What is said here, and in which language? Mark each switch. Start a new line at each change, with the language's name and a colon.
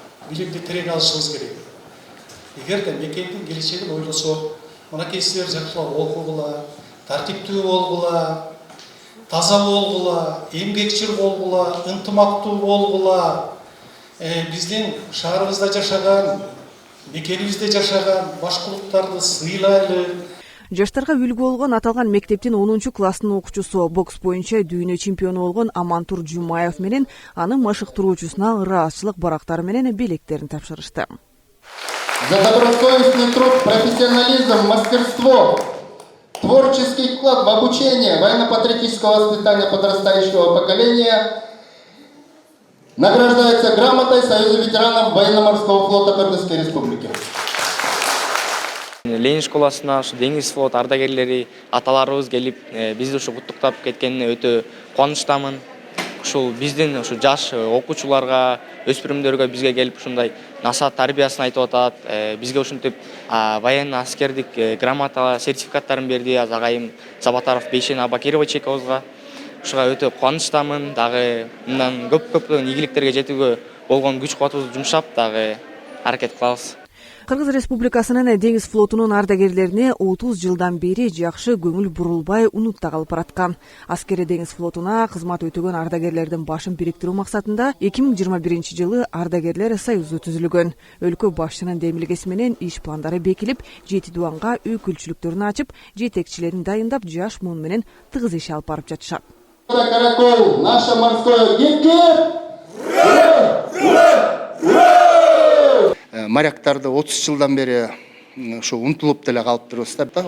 Kyrgyz: Билимди тереңе алышыбыз керек. Эгерде мекендин келечегин ойлосок, мынакей силер жакшылап окугула, тартиптүү болгула, таза болгула, эмгекчил болгула, ынтымактуу болгула, биздин шаарыбызда жашаган, мекенибизде жашаган башкулуктарды сыйлайлы. Жаштарга үлгү болгон аталган мектептин 10-класстын окуучусу, бокс боюнча дүйнө чемпиону болгон Амантур Жумаев менен анын машыктыруучусуна ыраазчылык барактары менен белектерин тапшырышты.
Russian: За добросовестный труд, профессионализм, мастерство, творческий вклад в обучение военно-патриотического воспитания подрастающего поколения награждается грамотой Союза ветеранов военно-морского флота Кыргызской Республики.
Kyrgyz: Ленин школасына ушу деңиз флот ардагерлери, аталарыбыз келип, бизди ушу куттуктап кеткенине өтө кубанычтамын. Ушул биздин ушу жаш окуучуларга, өспүрүмдөргө бизге келип ушундай насаат тарбиясын айтып атат. Бизге ушинтип военно аскердик грамота сертификаттарын берди агайым Забатаров Бейшен Абакирова Чековузга. Ушуга өтө кубанычтамын. Дагы мындан көп ийгиликтерге жетүүгө болгон күч кубатыбызды жумшап, дагы аракет кылабыз. Кыргыз Республикасынын деңиз флотунун ардагерлерине 30 жылдан бери жакшы көңүл бурулбай унутта калып бараткан. Аскери деңиз флотуна кызмат өтөгөн ардагерлердин башын бириктирүү максатында 2021 жылы ардагерлер союзу түзүлгөн. Өлкө башчынын демилгеси менен иш пландары бекилип, 7 дуанга өкүлчүлүктөрүн ачып, жетекчилерин дайындап, жаш муун менен тыгыз иш алып барып жатышат.
Russian: Каракол, наше морское гибкет!
Kyrgyz: Моряктарды 30 жылдан бери ушу унутулуп деле калыптырбыз да.